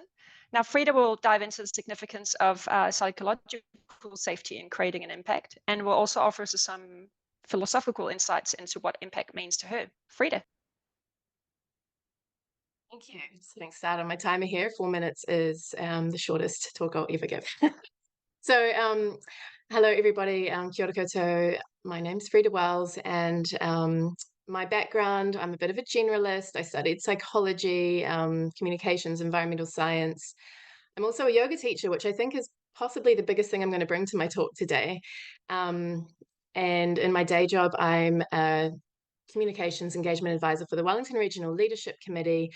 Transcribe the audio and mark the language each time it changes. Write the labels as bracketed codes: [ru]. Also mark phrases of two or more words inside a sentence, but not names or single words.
[en] Now, Freda will dive into the significance of psychological safety in creating an impact, and will also offer us some philosophical insights into what impact means to her. Freda. Thank you. Just getting started on my timer here. 4 minutes is the shortest talk I'll ever give. So, hello everybody. [mi] Kia ora koutou. [en] My name's Freda Wells, and my background, I'm a bit of a generalist. I studied psychology, communications, environmental science. I'm also a yoga teacher, which I think is possibly the biggest thing I'm going to bring to my talk today. And in my day job, I'm a communications engagement advisor for the Wellington Regional Leadership Committee.